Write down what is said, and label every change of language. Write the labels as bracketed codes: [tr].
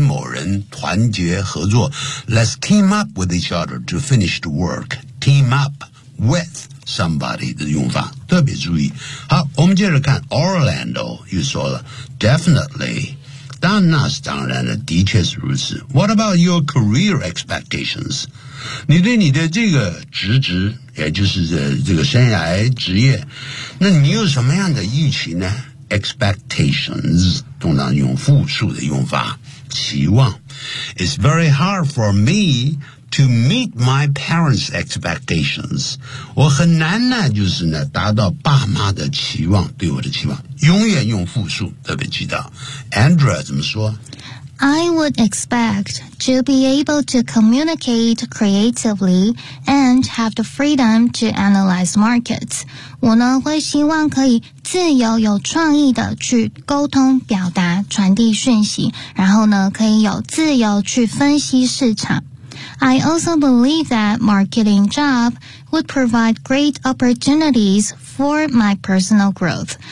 [zh] 跟某人团结合作 [en] let's team up with each other to finish the work team up with somebody [zh] 的用法特别注意好我们接着看 Orlando 又说了 [en] definitely [zh] 当那是当然的，的确是如此。 [en] What about your career expectations? [zh] 你对你的这个职职，也就是这个生涯职业，那你有什么样的预期呢？ Expectations 通常用复数的用法，期望。 [en] It's very hard for me to meet my parents' expectations. [zh] 我很难呢，就是呢，达到爸妈的期望，对我的期望。永远用复数，特别记得。Andrea 怎么说？ [en] I would expect to be able to communicate creatively and have the freedom to analyze markets. [zh] 我呢会希望可以自由有创意的去沟通、表达、传递讯息，然后呢可以有自由去分析市场。 [en] I also believe that marketing job would provide great opportunities for my personal growth.